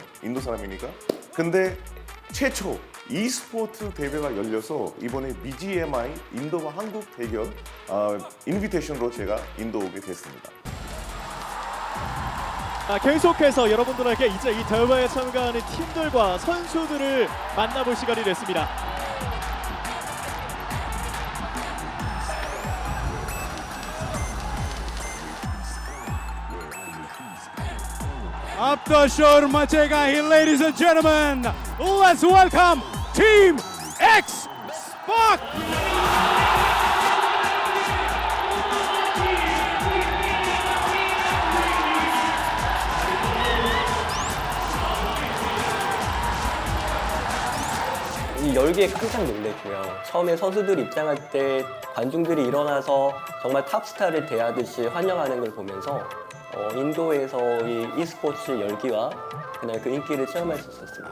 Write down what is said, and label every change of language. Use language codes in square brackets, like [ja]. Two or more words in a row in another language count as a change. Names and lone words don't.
[ko] 인도 사람이니까. 근데 최초 e스포츠 대회가 열려서 이번에 BGMI 인도와 한국 대결 인비테이션으로 제가 인도 오게 됐습니다. 계속해서 여러분들에게 이제 이 대회에 참가하는 팀들과 선수들을 만나볼 시간이 됐습니다. [hi] अब तो शोर मचेगा ही [en] ladies and gentlemen, let's welcome Team X Spark! [ko] 이 열기에 깜짝 놀랐고요. 처음에 선수들 입장할 때 관중들이 일어나서 정말 탑스타를 대하듯이 환영하는 걸 보면서 인도에서 이 e스포츠 열기와 그날 그 인기를 체험할 수 있었습니다.